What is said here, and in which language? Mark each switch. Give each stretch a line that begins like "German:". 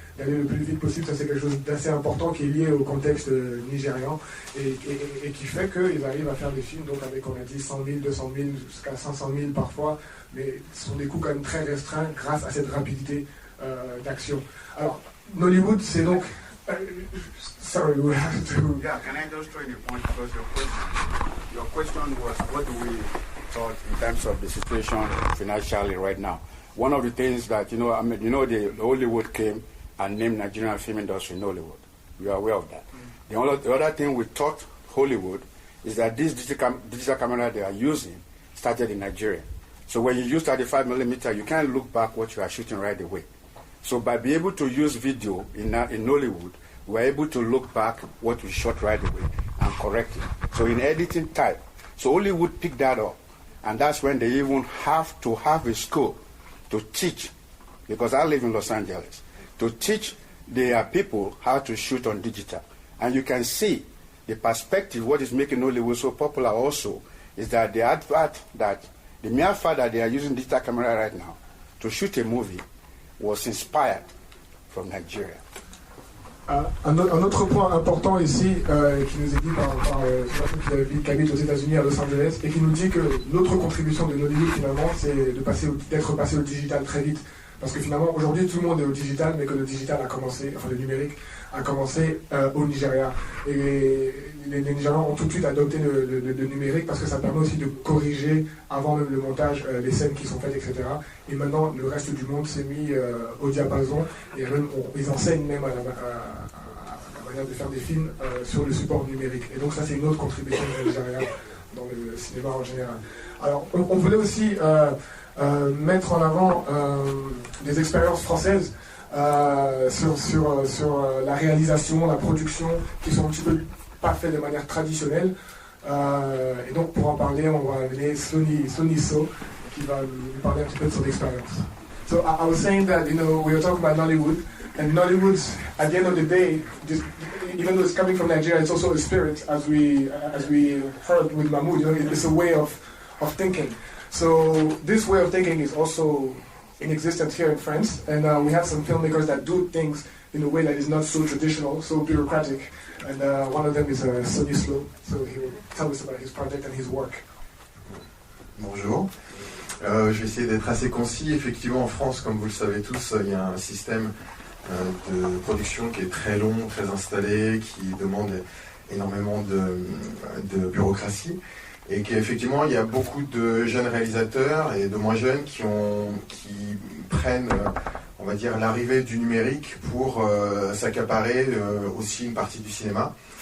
French: D'aller le plus vite possible, ça c'est quelque chose d'assez important qui est lié au contexte nigérian, et qui fait qu'ils arrivent à faire des films donc avec, on a dit, 100 000, 200 000, jusqu'à 500 000 parfois, mais ce sont des coûts quand même très restreints grâce à cette rapidité d'action. Alors, Nollywood, c'est donc...
English: sorry, we have to... Yeah, can I just throw in a point, because your question was, what do we thought in terms of the situation financially right now? One of the things that, the Hollywood came and named Nigerian film industry Nollywood. We are aware of that. The other thing we taught Hollywood is that this digital camera they are using started in Nigeria. So when you use 35mm, you can't look back what you are shooting right away. So by being able to use video in Nollywood, we're able to look back what we shot right away and correct it. So in editing type, so Hollywood picked that up. And that's when they even have to have a school to teach, because I live in Los Angeles, to teach their people how to shoot on digital. And you can see the perspective, what is making Nollywood so popular also, is that the advert that the mere fact that they are using digital camera right now to shoot a movie was inspired from Nigeria.
French: Un autre point important ici, qui nous est dit par une personne qui habite aux États-Unis, à Los Angeles, et qui nous dit que l'autre contribution de Nollywood finalement, c'est d'être passé au digital très vite. Parce que finalement, aujourd'hui, tout le monde est au digital, mais que le digital a commencé, enfin le numérique a commencé au Nigeria. Et les Nigérians ont tout de suite adopté le numérique parce que ça permet aussi de corriger avant même le montage les scènes qui sont faites, etc. Et maintenant, le reste du monde s'est mis au diapason et même, ils enseignent même à la manière de faire des films sur le support numérique. Et donc ça, c'est une autre contribution du Nigeria dans le cinéma en général. Alors, on voulait aussi mettre en avant des expériences françaises sur la réalisation, la production, qui sont un petit peu pas faites de manière traditionnelle. Et donc pour en parler, on va amener Sonny So, qui va nous parler un petit peu de son expérience.
English: So I was saying that, we were talking about Nollywood, and Nollywood's, at the end of the day, even though it's coming from Nigeria, it's also a spirit, as we heard with Mahmoud. It's a way of thinking. So this way of thinking is also in existence here in France, and we have some filmmakers that do things in a way that is not so traditional, so bureaucratic, and one of them is Sonny So, so he will tell us about his project and his work.
French: Bonjour. Je vais essayer d'être assez concis. Effectivement, en France, comme vous le savez tous, il y a un système de production qui est très long, très installé, qui demande énormément de bureaucratie. Et qu'effectivement, il y a beaucoup de jeunes réalisateurs et de moins jeunes qui prennent, on va dire, l'arrivée du numérique pour s'accaparer aussi une partie du cinéma.